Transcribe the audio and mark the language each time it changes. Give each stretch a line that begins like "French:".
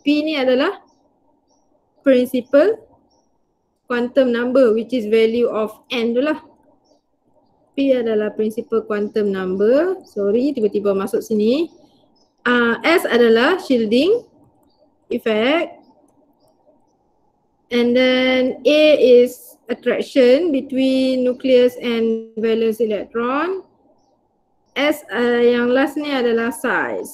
Malay: P ni adalah principal quantum number,
English: which is value of n
Malay: tu lah. P adalah principal quantum number. Sorry, tiba-tiba masuk sini. S adalah shielding effect.
English: And then A is attraction between nucleus and valence electron.
Malay: S yang last ni adalah size.